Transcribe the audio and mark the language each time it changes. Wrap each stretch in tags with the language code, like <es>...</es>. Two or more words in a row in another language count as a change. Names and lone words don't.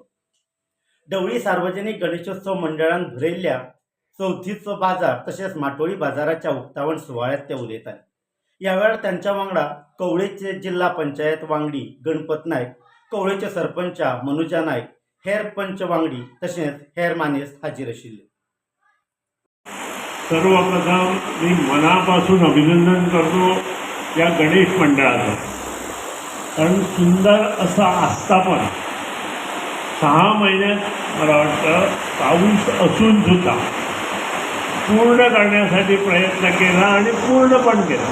<kok>ढवळी सार्वजनिक गणेशोत्सव मंडळान भरयल्ल्या चवथीचो बाजार तसेच माटोळी बाजाराच्या उक्तावण सुवाळ्यात ते उलयताले। ह्या वेळार त्यांच्या वांगडा कवळेचे जिल्हा पंचायत वांगडी गणपत नायक, कवळेचे सरपंच मनुजा नायक, हेर पंच वांगडी तसेच हेर मानेस्त हाजीर आशिल्ले।</kok> <mr>सर्वप्रथम मी मनापासून अभिनंदन करतो या गणेश मंडळाचं, कारण सुंदर असं आस्थापन 6 महिन्यात मला वाटतं पाऊस असून सुद्धा पूर्ण करण्यासाठी प्रयत्न केला आणि पूर्ण पण केला।</mr>